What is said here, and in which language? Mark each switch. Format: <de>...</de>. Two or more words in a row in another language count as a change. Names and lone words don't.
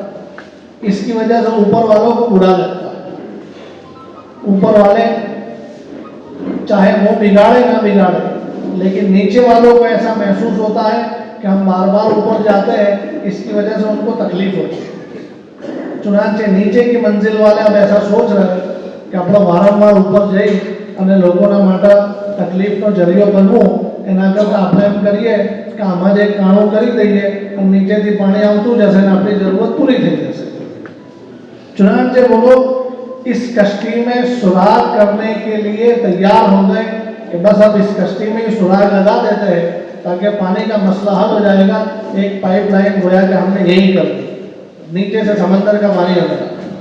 <ur>اس کی وجہ سے اوپر والوں کو برا لگتا ہے، اوپر والے چاہے وہ بگاڑے نہ بگاڑے، لیکن نیچے والوں کو ایسا محسوس ہوتا ہے کہ ہم بار بار اوپر جاتے ہیں، اس کی وجہ سے ان کو تکلیف ہوتی ہے۔ چنانچہ نیچے کی منزل والے اب ایسا سوچ رہے ہیں کہ اپنا وارموار اوپر جائی</ur> <gu>અને લોકોના માટે તકલીફનો જરિયો બનવું, એના કરતાં આપણે એમ કરીએ કે આમાં જ એક કાણું કરી દઈએ અને નીચેથી પાણી આવતું જશે અને આપણી જરૂરત પૂરી થઈ જશે।</gu> <ur>چنانچہ وہ لوگ اس کشتی میں سوراخ کرنے کے لیے تیار ہو گئے کہ بس اب اس کشتی میں سوراخ لگا دیتے ہیں تاکہ پانی کا مسئلہ حل ہو جائے گا. ایک پائپ لائن گویا کہ ہم نے یہی کر دی، نیچے سے سمندر کا پانی آ گیا.</ur>